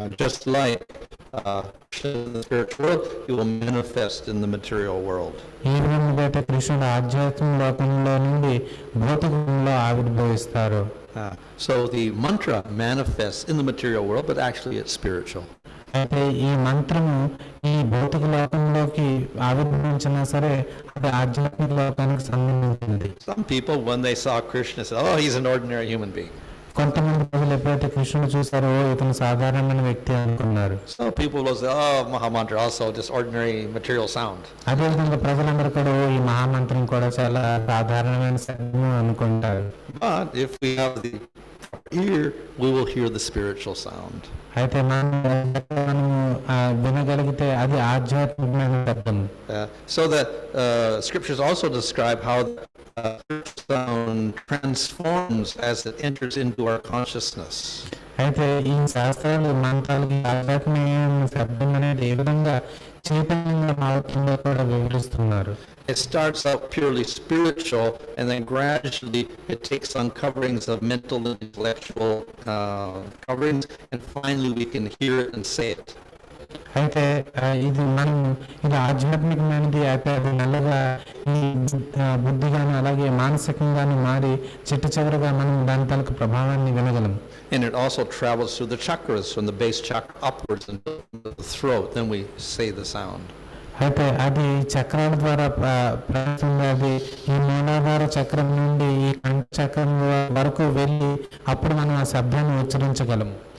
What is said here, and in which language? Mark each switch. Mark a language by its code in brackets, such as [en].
[en] Just like in the spiritual world, he will manifest in the material world. [te] ఈ విధంగా అయితే కృష్ణుడు ఆధ్యాత్మిక లోకంలో నుండి భౌతికంలో ఆవిర్భవిస్తారు. [en] So the mantra manifests in the material world, but actually it's spiritual. [te] అయితే ఈ మంత్రము ఈ భౌతిక లోకంలోకి ఆవిర్భవించినా సరే అది ఆధ్యాత్మిక లోకానికి సంబంధించినది. [en] Some people, when they saw Krishna, said, "Oh, he's an ordinary human being." [te] కొంతమంది ప్రజలు ఎప్పుడైతే కృష్ణుడు చూసారో ఇతను సాధారణమైన వ్యక్తి అనుకున్నారు. [en] So people will say, "Oh, Mahamantra also just ordinary material sound." [te] అదేవిధంగా ప్రజలందరూ కూడా ఈ మహామంత్రం కూడా చాలా సాధారణమైన శబ్దం అనుకుంటారు. [en] But if we have the ear, we will hear the spiritual sound. [te] అయితే మనము వినగలిగితే అది ఆధ్యాత్మికమైన శబ్దం. [en] So that scriptures also describe how sound transforms as it enters into our consciousness. [te] అయితే ఈ శాస్త్రాలు మంత్రాలకి ఆధ్యాత్మికమైన శబ్దం అనేది ఏ విధంగా చైతన్యంగా మారుతుందో కూడా వివరిస్తున్నారు. [en] It starts out purely spiritual, and then gradually it takes on coverings of mental and intellectual coverings, and finally we can hear it and say it. [te] అయితే ఇది మనం ఇది ఆధ్యాత్మికమైనది అయితే అది నల్లగా ఈ బుద్ధిగాను అలాగే మానసికంగాను మారి చివరగా మనం దాని తాలూకు ప్రభావాన్ని వినగలం. [en] And it also travels through the chakras, from the base chakra upwards into the throat, then we say the sound. [te] అయితే అది చక్రాల ద్వారా ప్రయాణిస్తుంది. అది ఈ మూలాధార చక్రం నుండి ఈ కంఠ చక్రం వరకు వెళ్ళి అప్పుడు మనం ఆ శబ్దాన్ని ఉచ్చరించగలము.